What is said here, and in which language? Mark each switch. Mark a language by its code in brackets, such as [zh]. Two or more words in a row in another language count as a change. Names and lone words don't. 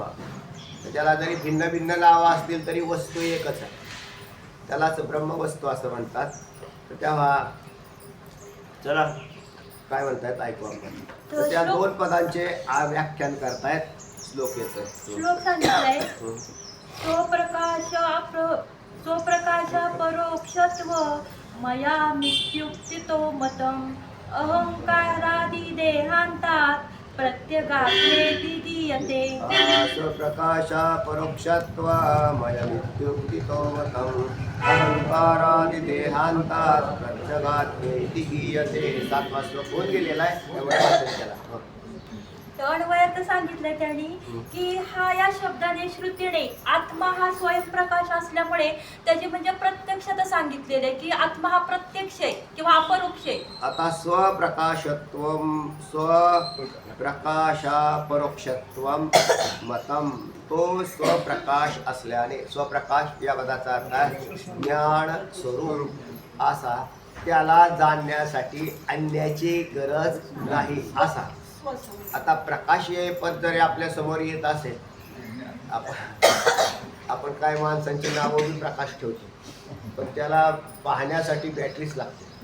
[mr] त्याला जरी भिन्न भिन्न नावं असतील तरी वस्तू एकच आहे. त्यालाच ब्रह्मवस्तू असं म्हणतात. तर तेव्हा चला काय म्हणतायत ऐकू आपण. तर त्या 2 पदांचे व्याख्यान करतायत. श्लोक येतोय. श्लोक सांगितलाय. [sa] स्वप्रकाश परोक्षत्व मया मित्युक्तितो मतम अहंकारादि देहांतात प्रत्यगात्मेति दीयते. स्वप्रकाश परोक्षत्व मया मित्युक्तितो मतम अहंकारादि देहांतात प्रत्यगात्मेति दीयते. [mr] 7वा श्लोक होऊन गेलेला आहे. एवढा वाचन केला. अन्वयात सांगितलंय त्यांनी की हा या शब्दाने श्रुतीने आत्मा हा स्वयंप्रकाश असल्यामुळे त्याची म्हणजे प्रत्यक्षता सांगितलेलं आहे की आत्मा हा प्रत्यक्ष आहे किंवा अपरोक्ष आहे. [sa] आता स्वप्रकाशत्वम, स्वप्रकाशा परोक्षत्वम मतम. [mr] तो स्वप्रकाश असल्याने, स्वप्रकाश या पदाचा अर्थ आहे ज्ञान स्वरूप असा, त्याला जाणण्यासाठी अन्याची गरज नाही असा. आता प्रकाश हे पद जरी आपल्या समोर येत असेल, आपण काय माणसांची नावं बी प्रकाश ठेवतो, पण त्याला पाहण्यासाठी बॅटरीच लागते.